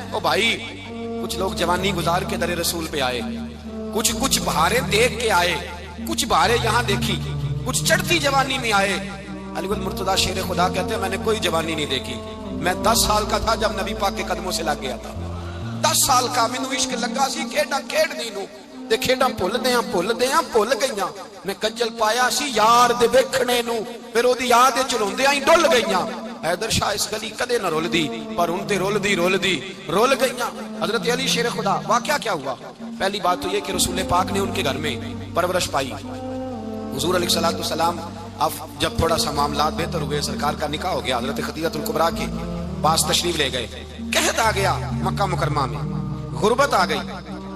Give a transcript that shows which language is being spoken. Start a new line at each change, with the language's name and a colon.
Urdu: او بھائی کچھ لوگ جوانی گزار کے در رسول پہ آئے, کچھ بہاریں دیکھ کے آئے, کچھ بہاریں یہاں دیکھی, کچھ چڑھتی جوانی میں آئے. علی المرتضیٰ شیر خدا کہتے ہیں میں نے کوئی جوانی نہیں دیکھی. میں 10 سال کا تھا جب نبی پاک کے قدموں سے لگ گیا تھا.
Punjabi: 10 سال کا مینوں عشق لگا سی, کھیڈاں کھیڈ دی نو تے کھیڈاں بھل گئیاں. میں کجل پایا سی یار دے ویکھنے نو, پھر او دی یاد وچ روندیاں ہی ڈل گئیاں. حیدر شاہ اس گلی کدے نہ رول دی پر ان تے رول گئیاں.
Urdu: حضرت علی شیر خدا. واقعہ کیا ہوا؟ پہلی بات تو یہ کہ رسول پاک نے ان کے گھر میں پرورش پائی. حضور علیہ الصلوۃ والسلام اب جب تھوڑا سا معاملات بہتر ہوئے, سرکار کا نکاح ہو گیا, حضرت خدیجہ الکبریٰ کے پاس تشریف لے گئے. قحط آ گیا مکہ مکرمہ میں, غربت آ گئی.